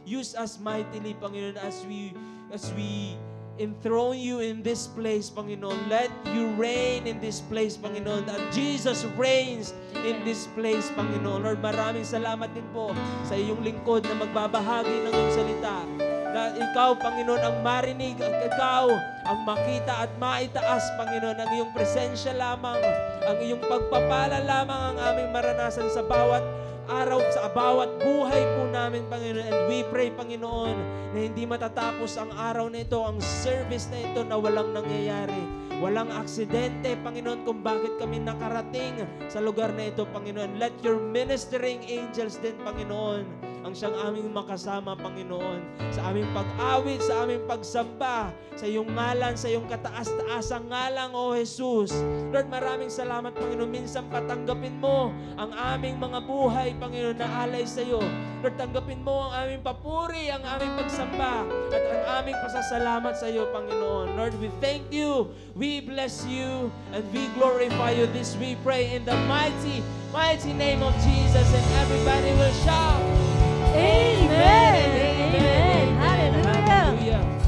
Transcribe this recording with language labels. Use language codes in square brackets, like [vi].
[en] Use us mightily, Panginoon, as we enthrone you in this place, Panginoon. Let you reign in this place, Panginoon. That Jesus reigns in this place, Panginoon. [tl] Lord, maraming salamat din po sa iyong lingkod na magbabahagi ng iyong salita. Na ikaw, Panginoon, ang marinig, ikaw ang makita at maitaas, Panginoon, ang iyong presensya lamang, ang iyong pagpapala lamang ang aming maranasan sa bawat araw, sa bawat buhay po namin, Panginoon. [en] And we pray, [tl] Panginoon, na hindi matatapos ang araw na ito, ang service na ito, na walang nangyayari. Walang aksidente, Panginoon, kung bakit kami nakarating sa lugar na ito, Panginoon. [en] Let your ministering angels [tl] din, Panginoon, ang siyang aming makasama, Panginoon, sa aming pag-awit, sa aming pagsamba, sa iyong ngalan, sa iyong kataas-taasang ngalan, O Jesus. Lord, maraming salamat, Panginoon. Minsan patanggapin mo ang aming mga buhay, Panginoon, na alay sa iyo. Lord, tanggapin mo ang aming papuri, ang aming pagsamba, at ang aming pasasalamat sa iyo, Panginoon. [en] Lord, we thank you, we bless you, and we glorify you. This we pray in the mighty, mighty name of Jesus, and everybody will shout, Amen! Amen! Hallelujah!